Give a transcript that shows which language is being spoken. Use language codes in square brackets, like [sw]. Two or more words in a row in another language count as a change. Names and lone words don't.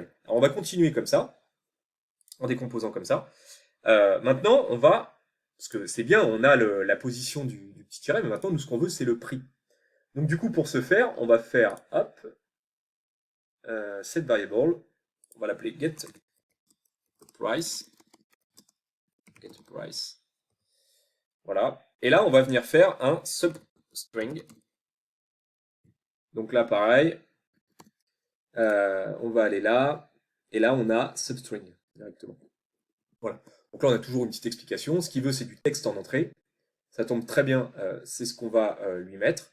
[fr] Alors on va continuer comme ça, en décomposant comme ça. Maintenant, on va, parce que c'est bien, on a la position du petit tiret, mais maintenant, nous, ce qu'on veut, c'est le prix. Donc, du coup, pour ce faire, on va faire, hop, [en] set variable, [fr] on va l'appeler [en] get price. Get price. [fr] Voilà. Et là, on va venir faire un substring. Donc là, pareil, on va aller là, et là, on a substring directement. Voilà. Donc là, on a toujours une petite explication. Ce qu'il veut, c'est du texte en entrée. Ça tombe très bien, c'est ce qu'on va lui mettre.